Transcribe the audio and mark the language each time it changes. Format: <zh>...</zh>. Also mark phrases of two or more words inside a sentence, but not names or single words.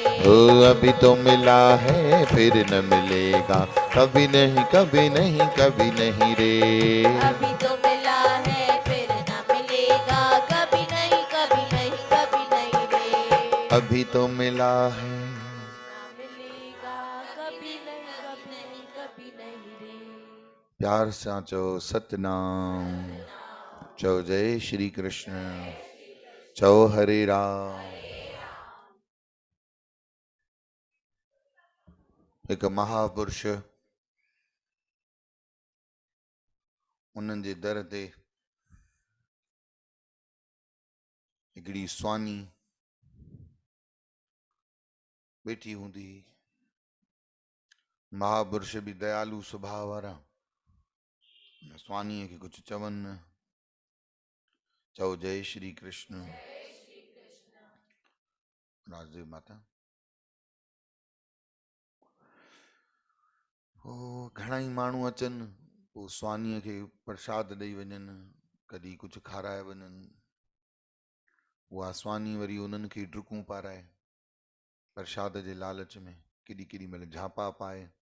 <hi>ओ अभी तो मिला है फिर न मिलेगा, कभी नहीं कभी नहीं कभी नहीं रे। अभी तो मिला है फिर ना मिलेगा, कभी नहीं कभी नहीं कभी नहीं रे। अभी तो मिला है। ना मिलेगा, कभी नहीं कभी नहीं रे।</hi> <sd>प्यार सां चओ सतनाम, चओ जय श्री कृष्ण, चओ हरे राम। एक महापुरुष उन्हनि जे दर ते हिकिड़ी स्वानी वेठी हूंदी हुई। महापुरुष भी दयालु स्वभाव वारा स्वानीअ खे कुझु चवनि न। चओ जय श्री कृष्ण। राजदेव माता। पोइ घणा ई माण्हू अचनि, पोइ स्वानीअ खे प्रसाद ॾेई वञनि, कॾहिं कुझु खाराए वञनि। उहा स्वानी वरी उन्हनि खे डुकूं पाराए प्रसाद जे लालच में, केॾी केॾी महिल झापा पाए।</sd>